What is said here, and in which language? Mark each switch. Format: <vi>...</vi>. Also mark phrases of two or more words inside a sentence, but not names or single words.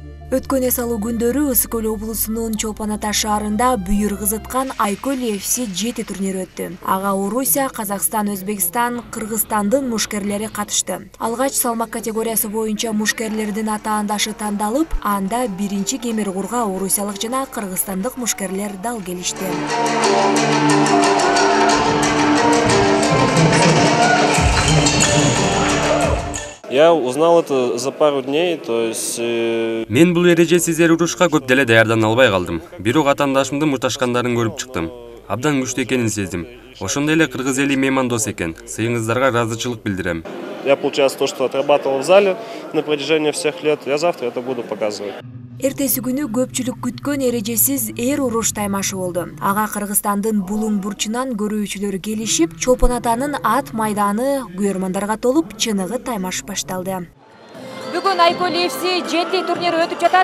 <ky>Өткөн эс алуу күндөрү Ысык Көл облусунун Чолпон Ата шаарында бүйүр кызыткан Айкөл FC 7 турниру өттү. Ага Орусия, Казакстан, Өзбекстан, Кыргызстандын мушкерлери катышты. Алгач салмак категориясы боюнча мушкерлердин атаандашы тандалып, анда биринчи кемер курга орусиялык жана кыргызстандык мушкерлер дал келишти.</ky> <ru>Я узнал это за пару дней, то есть...</ru> <ky>Мен бул эрежесиз урушка көп деле даярдана албай калдым. Бирок атаандашымдын мушташкандарын көрүп чыктым. Абдан күчтүү экенин сездим. Ошондой эле кыргыз эли меймандос экен. Сыйыңыздарга ыраазычылык билдирем.</ky> <ru>Я, получается, то, что отрабатывал в зале на протяжении всех лет, я завтра это буду показывать.</ru> <ky>Эртеси күнү көпчүлүк күткөн эрежесиз уруш таймашы болду. Ага Кыргызстандын Булуң бурчунан көрүүчүлөр келишип, Чолпон Атанын ат майданы күйөрмандарга толуп, чыныгы таймаш башталды. Бүгүн Айкөл FC 7 турниру өтүп жатат.</ky>